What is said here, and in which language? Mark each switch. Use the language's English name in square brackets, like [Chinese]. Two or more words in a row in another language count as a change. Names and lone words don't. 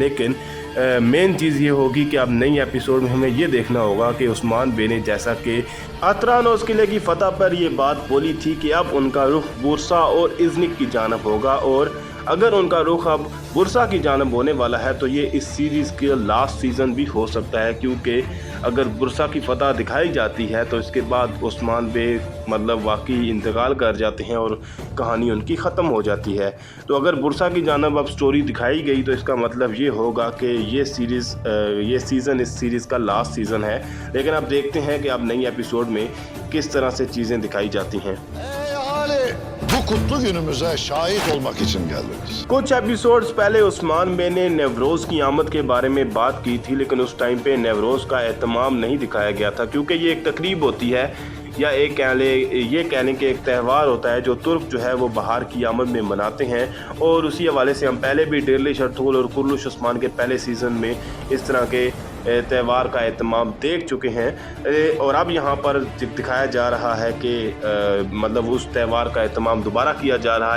[Urdu] لیکن مین چیز یہ ہوگی کہ اب نئی ایپیسوڈ میں ہمیں یہ دیکھنا ہوگا کہ عثمان بے نے، جیسا کہ اترانوس قلعے کی فتح پر یہ بات بولی تھی کہ اب ان کا رخ برصہ اور ازنک کی جانب ہوگا، اور اگر ان کا رخ اب برصہ کی جانب ہونے والا ہے تو یہ اس سیریز کے [English] last season [Urdu] بھی ہو سکتا ہے، کیونکہ اگر برصہ کی فتح دکھائی جاتی ہے تو اس کے بعد عثمان بے مطلب واقعی انتقال کر جاتے ہیں اور کہانی ان کی ختم ہو جاتی ہے. تو اگر برصہ کی جانب اب اسٹوری دکھائی گئی تو اس کا مطلب یہ ہوگا کہ یہ سیزن اس سیریز کا [English] last season [Urdu] ہے. لیکن اب دیکھتے ہیں کہ اب نئی ایپیسوڈ میں کس طرح سے چیزیں دکھائی جاتی ہیں. [Turkish] Bu kutlu günümüze şahit olmak için geldiniz. [Urdu] کچھ ایپیسوڈز پہلے عثمان بے نے نوروز کی آمد کے بارے میں بات کی تھی، لیکن اس ٹائم پے نوروز کا اہتمام نہیں دکھایا گیا تھا، کیونکہ یہ ایک تقریب ہوتی ہے یا یہ کہنے کے ایک تہوار ہوتا ہے جو ترک جو ہے وہ بہار کی آمد میں مناتے ہیں. اور اسی حوالے سے ہم پہلے بھی ڈیرلی شرطل اور کرش عثمان کے پہلے سیزن میں اس طرح کے تہوار کا اہتمام دیکھ چکے ہیں، اور اب یہاں پر دکھایا جا رہا ہے کہ مطلب اس تہوار کا اہتمام دوبارہ کیا جا رہا ہے.